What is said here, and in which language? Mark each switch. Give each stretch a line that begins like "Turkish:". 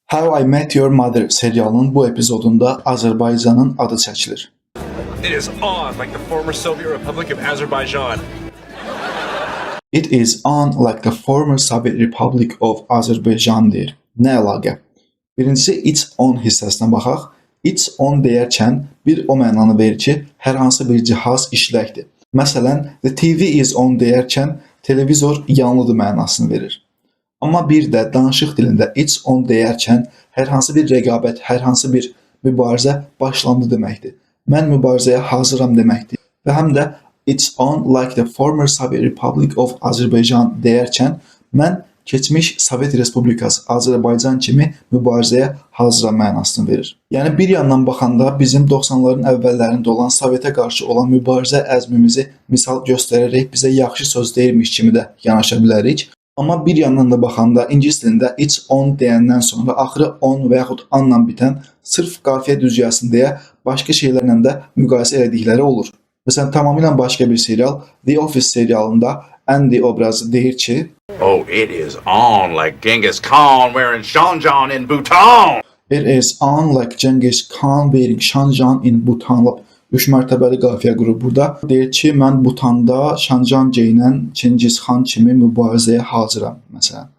Azerbaijani: How I Met Your Mother serialının bu epizodunda Azərbaycanın adı çəkilir.
English: It is on like the former Soviet Republic of Azerbaijan. It is on like the former Soviet Republic of Azerbaijan
Azerbaijani: deyir. Nə əlaqə? Birincisi
English: it's on
Azerbaijani: hissəsinə baxaq. It's on deyərkən bir o mənanı verir ki, hər hansı bir cihaz işləkdir. Məsələn,
English: the TV is on
Azerbaijani: deyərkən televizor yanlıdır mənasını verir. Amma bir də danışıq dilində
English: it's on
Azerbaijani: deyərkən hər hansı bir rəqabət, hər hansı bir mübarizə başlandı deməkdir. Mən mübarizəyə hazıram deməkdir. Və həm də
English: it's on like the former Soviet Republic of Azerbaijan
Azerbaijani: deyərkən mən keçmiş Sovet Respublikası Azərbaycan kimi mübarizəyə hazıram mənasını verir. Yəni bir yandan baxanda bizim 90'ların əvvəllərində olan Sovetə qarşı olan mübarizə əzmimizi misal göstərərək bizə yaxşı söz deyirmiş kimi də yanaşa bilərik. Amma bir yandan da baxanda ingilis dilində
English: it's on
Azerbaijani: deyəndən sonra axırı on və yaxud anla bitən sırf qafiyə düzgəsin deyə başqa şeylərlə də müqayisə etdikləri olur. Məsələn, tamamilə başqa bir serial The Office serialında Andy obrazı deyir ki,
English: oh, it is on like Genghis Khan wearing Shanjan in Bhutan. It is on like Genghis Khan wearing Shanjan in Bhutan.
Azerbaijani: 3 mərtəbəli qafiyə qurur burada. Deyir ki, mən Bhutanda Shanjan geyinən Çingiz Xan kimi mübarizəyə hazıram, məsələn.